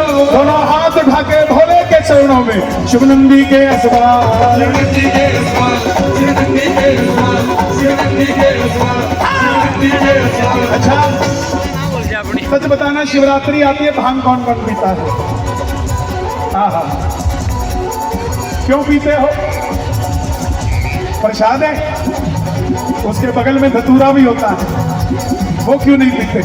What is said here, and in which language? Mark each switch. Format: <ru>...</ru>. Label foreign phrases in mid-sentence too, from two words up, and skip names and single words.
<hi>दोनों हाथ उठा के भोले के चरणों में, शिवनंदी के असवार, शिवनंदी के असवार, शिवनंदी के असवार, शिवनंदी के असवार, शिवनंदी के असवार। अच्छा सच बताना, शिवरात्रि आती है, भांग कौन कौन पीता है? हाँ, क्यों पीते हो? प्रसाद है, उसके बगल में धतूरा भी होता है, वो क्यों नहीं पीते?</hi>